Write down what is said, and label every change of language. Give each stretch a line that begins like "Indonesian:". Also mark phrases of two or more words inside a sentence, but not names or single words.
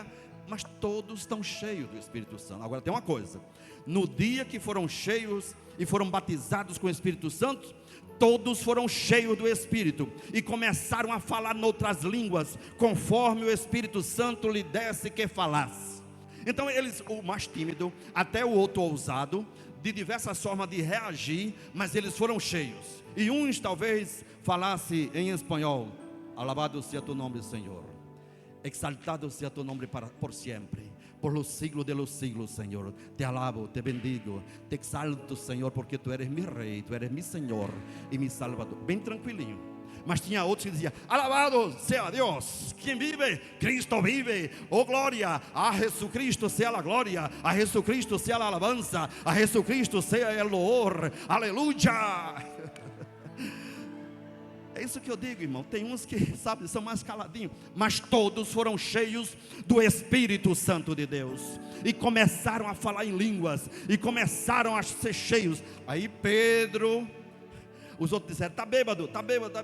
Portuguese: Mas todos estão cheios do Espírito Santo. Agora tem uma coisa: no dia que foram cheios e foram batizados com o Espírito Santo, todos foram cheios do Espírito e começaram a falar noutras línguas, conforme o Espírito Santo lhe desse que falasse. Então eles, o mais tímido, até o outro ousado, de diversas formas de reagir, mas eles foram cheios. E uns talvez falasse em espanhol:
Spanish: alabado seja tu nome, Senhor, exaltado sea tu nombre por siempre, por los siglos de los siglos, Señor. Te alabo, te bendigo, te exalto, Senhor, porque tu eres mi rei, tu eres mi Senhor e mi Salvador.
Portuguese: Bem tranquilinho. Mas tinha outros que diziam:
Spanish: alabado sea Deus,
Portuguese: quem vive,
Spanish: Cristo vive, oh glória, a Jesucristo sea a glória, a Jesucristo sea a alabanza, a Jesucristo sea el loor,
Portuguese: aleluia. É isso que eu digo, irmão. Tem uns que, sabe, são mais caladinhos, mas todos foram cheios do Espírito Santo de Deus e começaram a falar em línguas e começaram a ser cheios. Aí Pedro, os outros disseram: está bêbado, está bêbado.